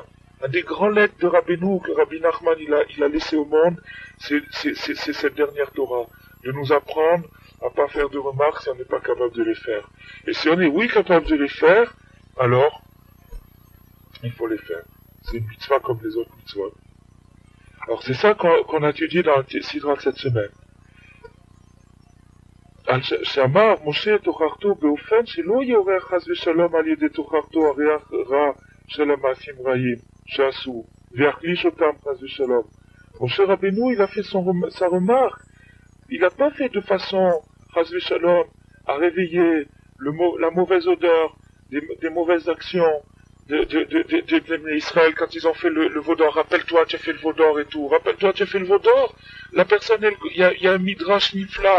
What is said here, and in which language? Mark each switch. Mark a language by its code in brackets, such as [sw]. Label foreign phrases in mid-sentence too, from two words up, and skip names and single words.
[fr] Un des grands legs de Rabbeinu que Rabbi Nachman il a laissé au monde, c'est cette dernière Torah, de nous apprendre à pas faire de remarques si on n'est pas capable de les faire. Et si on est oui capable de les faire, alors il faut les faire. C'est une mitzvah comme les autres mitzvahs. Alors c'est ça qu'on a étudié dans le Sidra de cette semaine. [he] שאמר משה תוכחתו באופן שלא יעורר חס ושלום על ידי תוכחתו הריח רע של המעשים רעים שעשו ויחליש אותם חס ושלom. [fr] Moshe Rabbeinu, il a fait sa remarque. Il n'a pas fait de façon [he] חס ושלום [fr] à réveiller la mauvaise odeur des mauvaises actions de Israël quand ils ont fait le vaudor. Rappelle-toi, tu as fait le vaudor et tout. Rappelle-toi, tu as fait le vaudor. La personne, il y a un [he] מדרש נפלא.